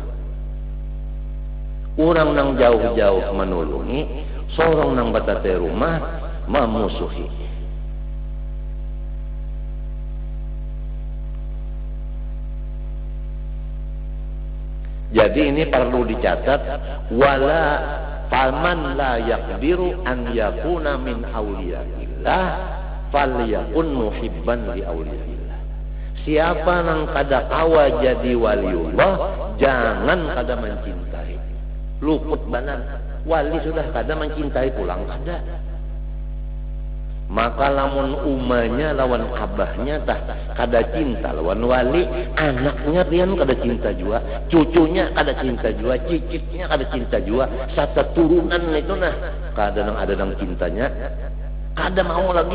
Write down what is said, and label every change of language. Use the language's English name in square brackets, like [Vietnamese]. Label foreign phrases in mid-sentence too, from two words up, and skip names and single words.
[Banjar] Orang nang jauh-jauh menulungi, sorong nang batatay rumah memusuhi. [Indonesian] Jadi ini perlu dicatat, [Arabic] ولا فمن لا يكبر أن يكون من أولياء الله فليكن محبا لأولياء الله. [Banjar] Siapa nang kada kawa jadi waliullah, jangan kada mencintai. Luput banan, wali sudah kada mencintai pulang kada. Maka lamun umanya lawan abahnya tah kada cinta lawan wali, anaknya pian kada cinta jua, cucunya kada cinta jua, cicitnya kada cinta jua, satu turunan itu nah kada nang ada nang cintanya, kada mau lagi.